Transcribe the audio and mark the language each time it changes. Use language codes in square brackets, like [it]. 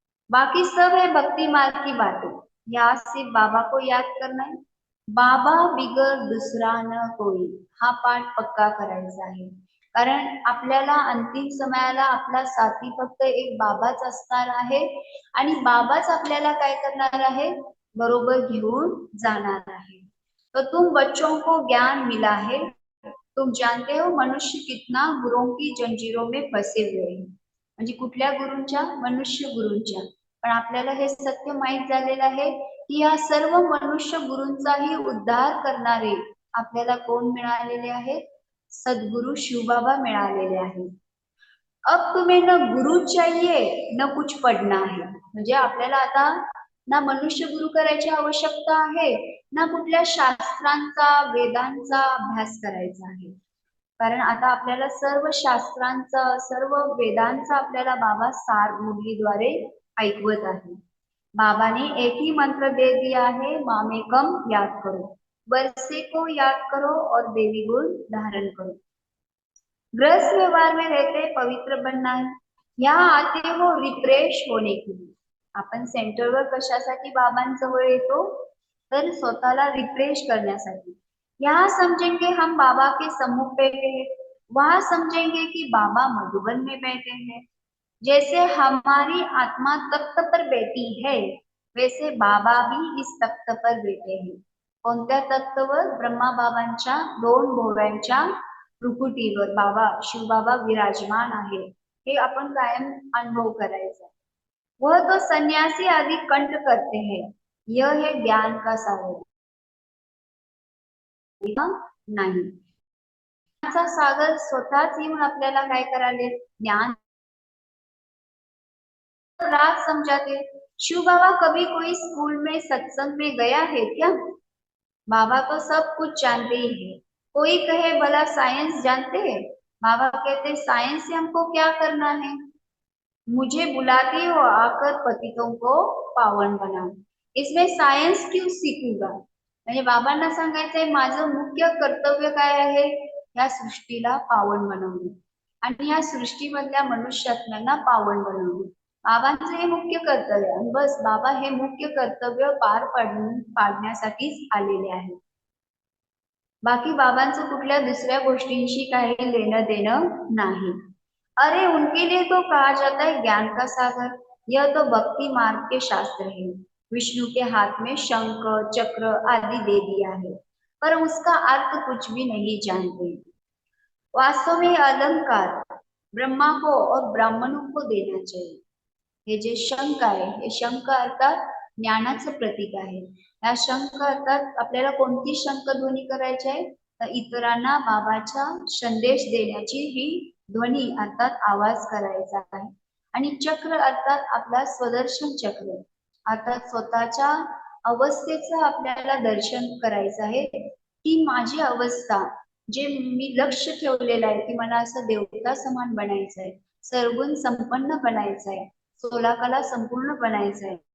[hi] बाकी सब है भक्ति मार्ग की बातें, यहाँ सिर्फ बाबा को याद करना है। [mr] बाबा बिगर दुसरा न कोई, हा पाठ पक्का करायचा आहे. कारण आपल्याला अंतिम समयाला आपला साथी फक्त एक बाबाच असणार आहे आणि बाबाच आपल्याला काय करणार आहे, बरोबर घेऊन जाणार आहे. [hi] तो तुम बच्चों को ज्ञान मिला है, तुम जानते हो मनुष्य कितना गुरुओं की जंजीरों में फंसे हुए हैं. [mr] म्हणजे कुठल्या गुरूंच्या, मनुष्य गुरूंच्या. पण आपल्याला हे सत्य माहित झालेलं आहे की या सर्व मनुष्य गुरूंचाही उद्धार करणारे आपल्याला कोण मिळालेले आहेत, सद्गुरु शिवबाबा मिळालेले आहेत. [hi] अब तुम्हें न गुरु चाहिए न कुछ पढ़ना है. [mr] म्हणजे आपल्याला आता ना मनुष्य गुरु करायची आवश्यकता आहे ना कुठल्या शास्त्रांचा वेदांचा अभ्यास करायचा आहे. कारण आता आपल्याला सर्व शास्त्रांचा, सर्व वेदांचा आपल्याला बाबा सार मुरलीद्वारे ऐकवत आहे. [hi] बाबा ने एक ही मंत्र दे दिया है, मामेकम याद करो, वर्षे को याद करो और देवी गुण धारण करो. गृहस्थ व्यवहार में रहते पवित्र बनना है, यहाँ आते हो रिफ्रेश होने के लिए. [mr] आपण सेंटरवर कशासाठी बाबांजवळ येतो, तर स्वतःला रिफ्रेश करण्यासाठी. [hi] यहाँ समझेंगे हम बाबा के सम्मुख बैठे हैं, वहां समझेंगे कि बाबा मधुबन में बैठे हैं. जैसे हमारी आत्मा तख्त पर बैठी है वैसे बाबा भी इस तख्त पर बैठे हैं. [mr] कोणत्या तख्तवर? ब्रह्मा बाबांच्या दोन भोवऱ्यांच्या रुकुटीवर बाबा शिवबाबा विराजमान आहे. हे आपण कायम अनुभव करायचा. [hi] वह तो सन्यासी आदि कंठ करते हैं, यह है ज्ञान का सागर. [mr] नाही, ज्ञानाचा सागर स्वतःच येऊन आपल्याला काय करायले, [hi] ज्ञान रात समझाते. शिव बाबा कभी कोई स्कूल में सत्संग में गया है क्या? बाबा तो सब कुछ जानते ही है. कोई कहे भला साइंस जानते हैं, बाबा कहते साइंस से हमको क्या करना है, मुझे बुलाते हो आकर पतितों को पावन बनाओ. इसमें सायन्स क्यों सीखूंगा. [mr] म्हणजे बाबांना सांगायचंय माझं मुख्य कर्तव्य काय आहे, या सृष्टीला पावन बनवणे आणि या सृष्टीमधल्या मनुष्यात्म्यांना पावन बनवणे. बाबांचं हे मुख्य कर्तव्य आहे. बस बाबा हे मुख्य कर्तव्य पाडण्यासाठीच आलेले आहे. बाकी बाबांचं कुठल्या दुसऱ्या गोष्टींशी काही लेणं देणं नाही. [hi] अरे उनके लिए तो कहा जाता है ज्ञान का सागर, यह तो भक्ति मार्ग के शास्त्र है. विष्णु के हाथ में शंख चक्र आदि दे दिया है, पर उसका अर्थ कुछ भी नहीं जानते. वास्तव में अलंकार ब्रह्मा को और ब्राह्मणों को देना चाहिए. [mr] हे जे शंख आहे, हे शंख अर्थात ज्ञानाचं प्रतीक आहे. या शंख अर्थात आपल्याला कोणती शंखध्वनी करायची आहे, तर इतरांना बाबाचा संदेश देण्याची ही ध्वनी अर्थात आवाज करायचा आहे. आणि चक्र अर्थात आपला स्वदर्शन चक्र अर्थात स्वतःच्या अवस्थेचं आपल्याला दर्शन करायचं आहे की माझी अवस्था, जे मी लक्ष ठेवलेलं आहे की मला असं देवता समान बनायचं आहे, सर्वगुण संपन्न बनायचं आहे, 16 कला संपूर्ण बनायचं आहे.